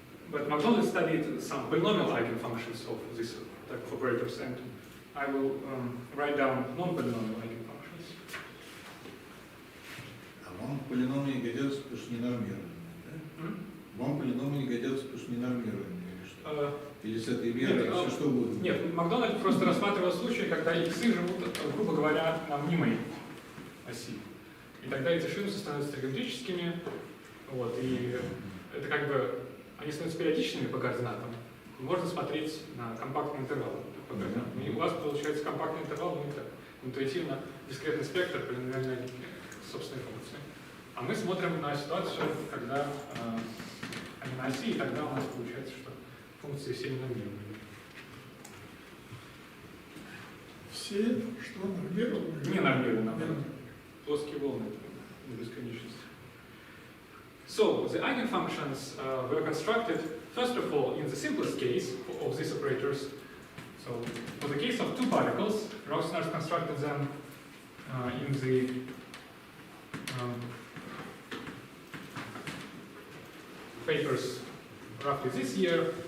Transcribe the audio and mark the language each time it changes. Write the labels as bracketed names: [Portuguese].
[English] But McDonald studied some polynomial eigenfunctions of this type of operators, and I will write down non-polynomial eigenfunctions. [Russian] А вам полиномии годятся, потому что ненормированные, да? Вам полиномии годятся, потому что ненормированные, или что? Или с этой мерой, все что угодно? Нет, Макдональд просто рассматривал случаи, когда иксы живут, грубо говоря, на мнимой оси. И тогда эти шинусы становятся тригонометрическими, вот, и это как бы, они становятся периодичными по координатам. Можно смотреть на компактный интервал по координатам. И у вас получается компактный интервал, ну, так, интуитивно дискретный спектр полиномиальной собственной функции. А мы смотрим на ситуацию, когда они на оси, и тогда у нас получается, что функции все ненормированные. Все, что нормированы? Не нормированные, плоские волны до бесконечности. [English] So, the eigenfunctions were constructed, first of all, in the simplest case of these operators. So, for the case of two particles, Ruйsенаарsa constructed them in the papers roughly this year.